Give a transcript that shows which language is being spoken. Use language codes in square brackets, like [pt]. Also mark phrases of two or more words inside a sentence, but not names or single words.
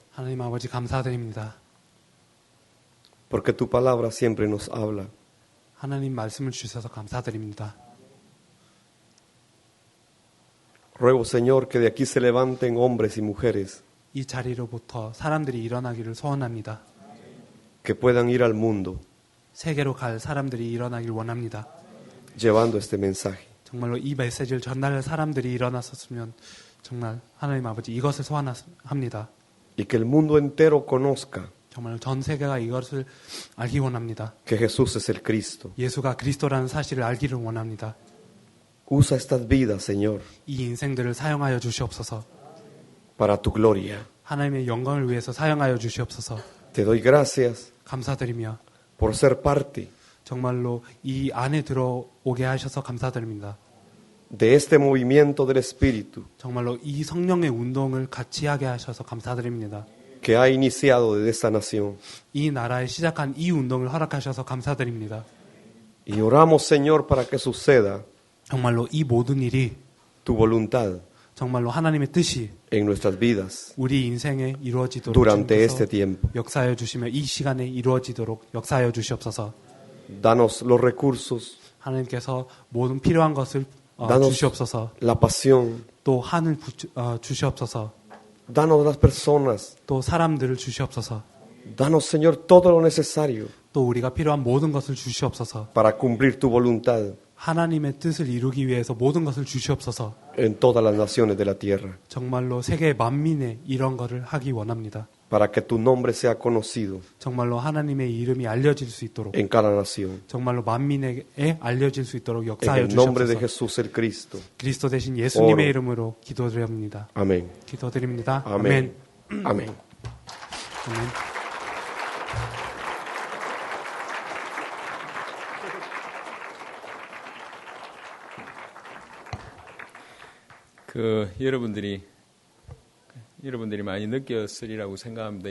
[ko] 하나님 아버지 감사드립니다. [es] porque tu palabra siempre nos habla. [ko] 하나님 말씀을 주셔서 감사드립니다. [es] Ruego, Señor, que de aquí se levanten hombres y mujeres [ko] 이 자리로부터 사람들이 일어나기를 소원합니다. [es] que puedan ir al mundo [ko] 세계로 갈 사람들이 일어나길 원합니다. [es] llevando este mensaje. [ko] 정말로 이 메시지를 전달할 사람들이 일어났었으면 정말 하나님 아버지 이것을 소원합니다. [es] Y que el mundo entero conozca [ko] 정말 전 세계가 이것을 알기 원합니다. [es] que Jesús es el Cristo. [ko] 예수가 그리스도라는 사실을 알기를 원합니다. [es] Usa estas vidas, Señor, [ko] 이 인생들을 사용하여 주시옵소서. [es] para tu gloria. [ko] 하나님의 영광을 위해서 사용하여 주시옵소서. [es] Te doy gracias [ko] 감사드리며 [es] por ser parte [ko] 정말로 이 안에 들어오게 하셔서 감사드립니다. [es] de este movimiento del Espíritu [ko] 정말로 이 성령의 운동을 같이 하게 하셔서 감사드립니다. [es] que ha iniciado desde esta nación. [ko] 이 나라에 시작한 이 운동을 허락하셔서 감사드립니다. [es] Y oramos, Señor, para que suceda [ko] 정말로 이 모든 일이 [es] tu voluntad [ko] 정말로 하나님의 뜻이 [es] en nuestras vidas [ko] 우리 인생에 이루어지도록 [es] durante [ko] 주님께서 [es] este tiempo. [ko] 역사하여 주시며 이 시간에 이루어지도록 역사하여 주시옵소서. [es] Danos los recursos, [ko] 하나님께서 모든 필요한 것을 [es] danos [ko] 주시옵소서. [es] la pasión, [ko] 또 한을 주시옵소서. [es] danos las personas, [ko] 또 사람들을 주시옵소서. [es] danos, Señor, todo lo necesario [ko] 또 우리가 필요한 모든 것을 주시옵소서. [es] para cumplir tu voluntad [ko] 하나님의 뜻을 이루기 위해서 모든 것을 주시옵소서. [es] en todas las naciones de la tierra, [ko] 정말로 세계 만민에 이런 것을 하기 원합니다. [es] para que tu nombre sea conocido [ko] 정말로 하나님의 이름이 알려질 수 있도록 [es] en cada nación. [ko] 정말로 만민에게 알려질 수 있도록 [es] En [ko] 역사하여 [es] el nombre de [ko] 주시옵소서. [es] Jesús el Cristo. [ko] 그리스도 대신 예수님의 [es] oro. [ko] 이름으로 기도드립니다. [es] Amén. [ko] 기도드립니다. [es] Amén. [ko] 아멘. [es] Amén. [ko] 아멘. 여러분들이 많이 느꼈으리라고 생각합니다.